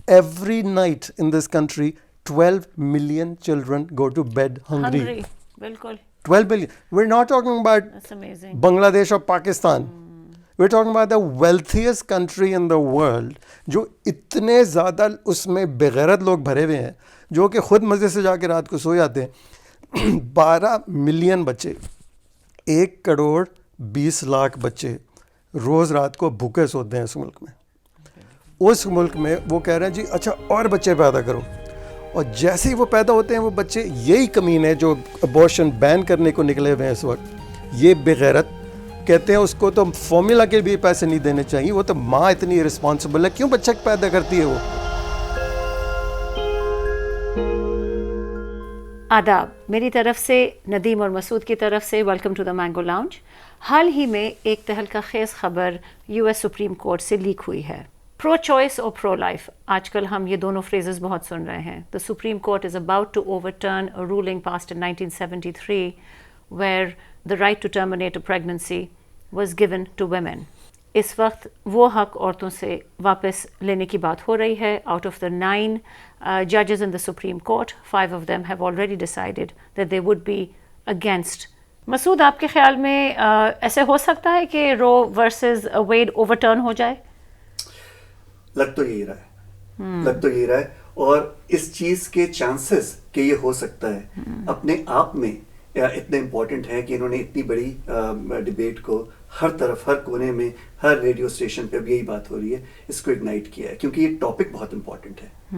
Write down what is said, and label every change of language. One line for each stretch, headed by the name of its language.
English: Every night in this country, 12 million children go to bed hungry.
Urdu: بالکل
English: 12 billion. We're not talking about that's amazing. Bangladesh or Pakistan. We're talking about the wealthiest country in the world,
Urdu: جو اتنے زیادہ اس میں بغیرت لوگ بھرے ہوئے ہیں جو کہ خود مزے سے جا کے رات کو سو جاتے ہیں. 12 ملین بچے, 1,20,00,000 بچے روز رات کو بھوکے سوتے ہیں اس ملک میں. اس ملک میں وہ کہہ رہے ہیں جی اچھا اور بچے پیدا کرو, اور جیسے ہی وہ پیدا ہوتے ہیں وہ بچے, یہی کمینے جو ابورشن بین کرنے کو نکلے ہوئے ہیں اس وقت, یہ بغیرت کہتے ہیں اس کو تو فارمولا کے بھی پیسے نہیں دینے چاہیے, وہ تو ماں اتنی رسپانسبل ہے, کیوں بچہ پیدا کرتی ہے وہ. آداب, میری طرف سے ندیم اور مسعود کی طرف سے
English: Welcome to the mango lounge.
Urdu: حال ہی میں ایک تہلکہ خیز خبر یو ایس سپریم کورٹ سے لیک ہوئی ہے. پرو چوائس اور پرو لائف, آج کل ہم یہ دونوں فریزز بہت سن رہے ہیں.
English: The supreme court is about to overturn a ruling passed in 1973 where the right to terminate a pregnancy was given to women.
Urdu: اس وقت وہ حق عورتوں سے واپس لینے کی بات ہو رہی ہے.
English: Out of the 9 judges in the Supreme Court, 5 of them have already decided that they would be against.
Urdu: مسعود, آپ کے خیال میں ایسے ہو سکتا ہے کہ رو ورسز ویڈ اوور ٹرن ہو جائے؟ لگ تو یہی رہا ہے, اور اس چیز کے چانسز کہ یہ ہو سکتا ہے اپنے آپ میں اتنے امپورٹنٹ ہے کہ انہوں نے اتنی بڑی ڈبیٹ کو ہر طرف, ہر کونے میں, ہر ریڈیو اسٹیشن پہ اب یہی بات ہو رہی ہے, اس کو اگنائٹ کیا ہے کیونکہ یہ ٹاپک بہت امپورٹنٹ ہے.